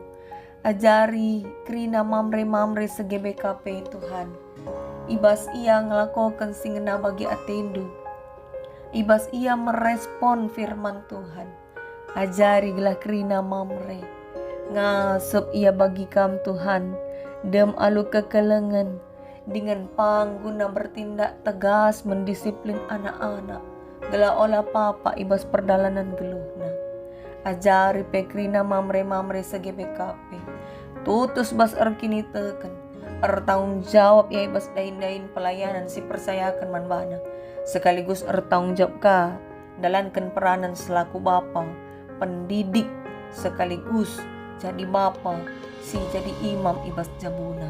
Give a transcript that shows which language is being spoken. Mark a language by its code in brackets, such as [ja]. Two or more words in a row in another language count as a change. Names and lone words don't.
[btx] Ajari kerina mamre-mamre se-GBKP Tuhan. Ibas ia ngelakukan singena bagi atendu. Ibas ia merespon firman Tuhan. Ajari gelah kerina mamre. Ngasup ia bagi kam Tuhan. Dem alu kekelengan. [id] Dengan pangguna bertindak tegas mendisiplin anak-anak. [btx] Gelah olah papa ibas perdalanan geluhna. Ajari pekrina mamre-mamre se-GBKP. Tutus bas erkini teken. Tanggung jawab ya ibas dain-dain pelayanan si persayakan manbana. Sekaligus tanggung jawab ka dalankan peranan selaku bapa, pendidik sekaligus jadi bapa, si jadi imam ibas jabuna.